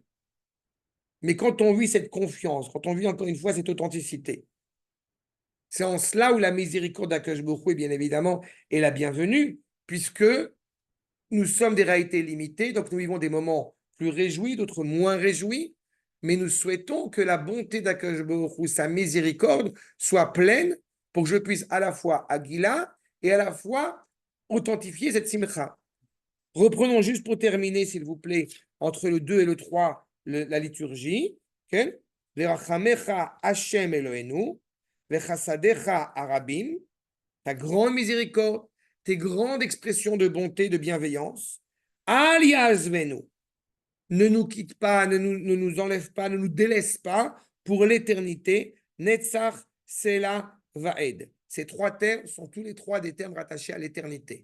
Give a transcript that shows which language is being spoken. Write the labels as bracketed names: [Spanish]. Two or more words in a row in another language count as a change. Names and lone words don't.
[French] Mais quand on vit cette confiance, quand on vit encore une fois cette authenticité, c'est en cela où la miséricorde d' [Hebrew] הקדוש ברוך הוא, [French] bien évidemment, est la bienvenue, puisque nous sommes des réalités limitées, donc nous vivons des moments plus réjouis, d'autres moins réjouis, mais nous souhaitons que la bonté d' [Hebrew] הקדוש ברוך הוא, [French] sa miséricorde, soit pleine pour que je puisse à la fois aguila et à la fois authentifier cette simcha. Reprenons juste pour terminer, s'il vous plaît, entre le 2 et le 3, la liturgie. [Hebrew] Okay? ורחמיך ה׳ אלוהינו וחסדיך הרבים, [French] ta grande miséricorde, tes grandes expressions de bonté, de bienveillance. [Hebrew] אל יעזבנו, [French] ne nous quitte pas, ne nous enlève pas, ne nous délaisse pas pour l'éternité. [Hebrew] נצח סלה ועד. [French] Ces trois termes sont tous les trois des termes rattachés à l'éternité.